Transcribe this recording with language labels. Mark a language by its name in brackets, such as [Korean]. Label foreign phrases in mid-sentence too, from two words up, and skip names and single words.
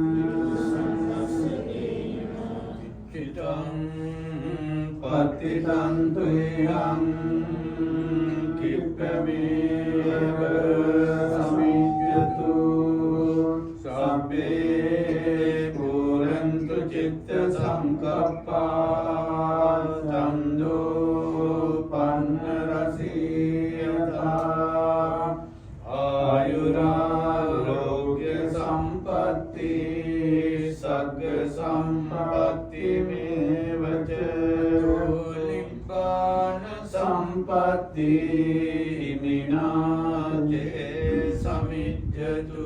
[Pali] චිතං පතිතං තුයං කිප්පමේව සමිජ්ජතු සබ්බේ පුරන්තු චිත්ත සංකප්පා චන්දෝ පන්න රසීයතා ආයුරාරෝග්‍ය සම්පatti සග්ග සම්පatti මේවච නිබ්බාන සම්පatti හිමිනාතේ සමිජ්ජතු